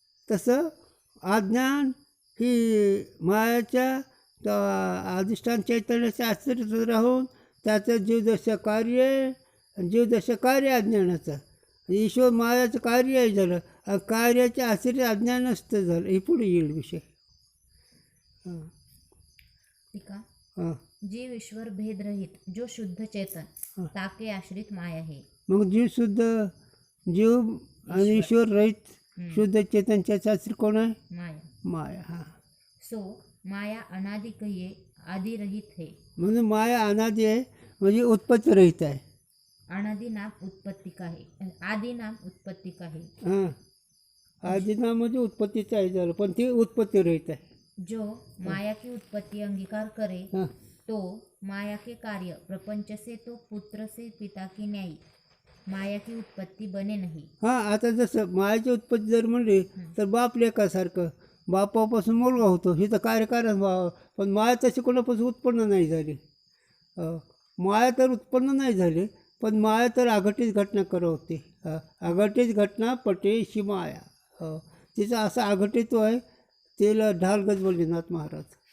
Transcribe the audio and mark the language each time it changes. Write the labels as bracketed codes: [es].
[mr] तसं अज्ञान ही मायाच्या अधिष्ठान चैतन्याच्या आश्रित राहून त्याचं जीवदशा कार्य आहे, जीवदशा कार्य अज्ञानाचं, ईश्वर मायाचं कार्य आहे झालं, आणि कार्याच्या आश्रित अज्ञान असतं झालं. हे पुढे येईल विषय. हां टीका. हां, [hi] जीव ईश्वर भेदरहित जो शुद्ध चेतन ताके आश्रित माया है. [mr] मग जीव शुद्ध, जीव आणि ईश्वर रहित शुद्ध चेतनच्या शास्त्री कोण आहे, माया. माया. हां, [hi] सो माया अनादि कहिए आदि रहित है. [mr] म्हणून माया अनादि आहे, म्हणजे उत्पत्ती रहित आहे. [hi] अनादि नाम उत्पत्ति का है, आदि नाम उत्पत्ति का है. [mr] हां, आदि नाम म्हणजे उत्पत्तीचं आहे झालं, पण ती उत्पत्ती रहित आहे. [hi] जो माया की उत्पत्ति अंगीकार करे [mr] हां, [hi] तो माया के कार्य प्रपंच से तो पुत्र से पिता की न्यायी माया की उत्पत्ति बने नहीं. [mr] हां, आता जसं मायाची उत्पत्ती जर म्हणली तर बाप लेकासारखं, बापापासून मुलगा होतो, ही तर कार्यकारण व्हावं, पण माया तशी कोणापासून उत्पन्न नाही झाली. माया तर उत्पन्न नाही झाली, पण माया तर अघटित घटना करवते. अघटित घटना पटेशी माया. तिचं असं अघटित्व आहे, तिला ढालगज बोलले नाथ महाराज.